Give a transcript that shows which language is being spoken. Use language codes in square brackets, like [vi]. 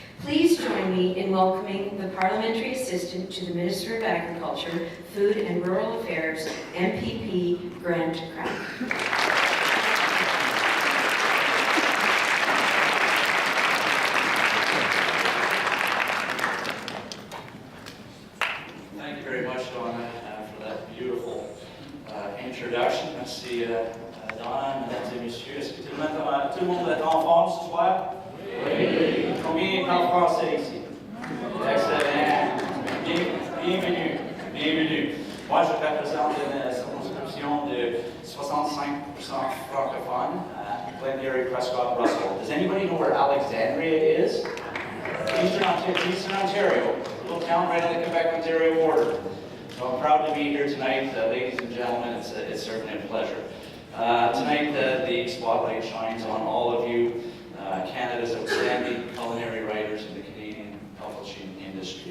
[en] Please join me in welcoming the Parliamentary Assistant to the Minister of Agriculture, Food and Rural Affairs, MPP Grant Crack. Thank you very much, Donna, for that beautiful introduction. [fr] Merci, Donna, mesdames et messieurs. Est-ce que tout le monde est en forme ce soir? Oui. Combien parlent français ici? Excellent. Bienvenue. Moi, je représente une circonscription de 65% francophone at Glengarry, Prescott, Russell. [en] Does anybody know where Alexandria is? Eastern Ontario. A little town right on the Quebec-Ontario border. So I'm proud to be here tonight, ladies and gentlemen. It's certainly a pleasure. Tonight, the spotlight shines on all of you, Canada's outstanding culinary writers in the Canadian publishing industry.